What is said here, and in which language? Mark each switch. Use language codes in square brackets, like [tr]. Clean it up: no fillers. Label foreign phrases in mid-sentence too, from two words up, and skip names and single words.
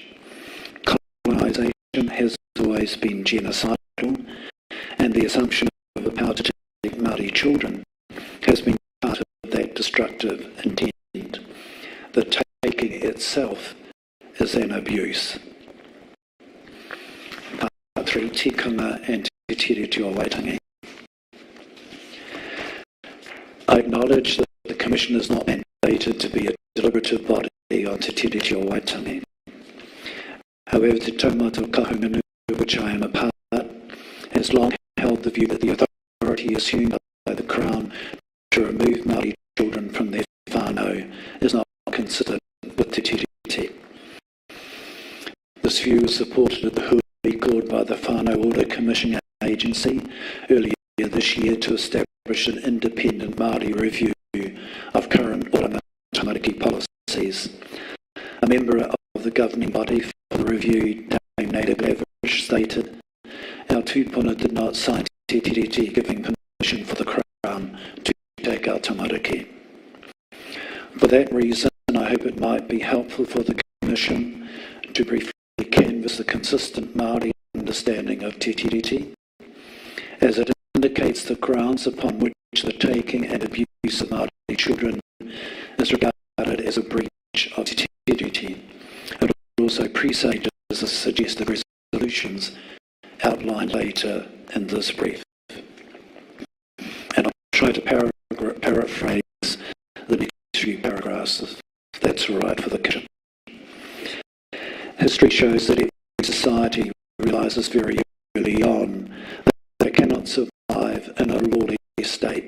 [en] Colonisation has always been genocidal, and the assumption of the power to take Māori children has been part of that destructive intent. The taking itself is an abuse. Part 3, tikanga and te tiriti o waitangi. I acknowledge that the Commission is not mandated to be a deliberative body on te tiriti o waitangi. However, Te Taumata Kahungunu, of which I am a part, has long held the view that the authority assumed by the Crown to remove Māori children from their whānau is not consistent with te tiriti. This view was supported at the hui called by the Whānau Order Commission Agency earlier this year to establish an independent Māori review of current order tamariki policies. A member of the governing body for the review, Dame Native Lavish, stated, "Our tūpuna did not sign te tiriti giving permission for the Crown to take out tamariki." For that reason, I hope it might be helpful for the Commission to briefly canvass the consistent Māori understanding of te tiriti, as it indicates the grounds upon which the taking and abuse of Māori children is regarded as a breach of te tiriti. It also presages the suggested resolutions outlined later in this brief. And I'll try to paraphrase the next few paragraphs, if that's all right for the Commission. History shows that every society realises very early on that it cannot survive in a lawless state.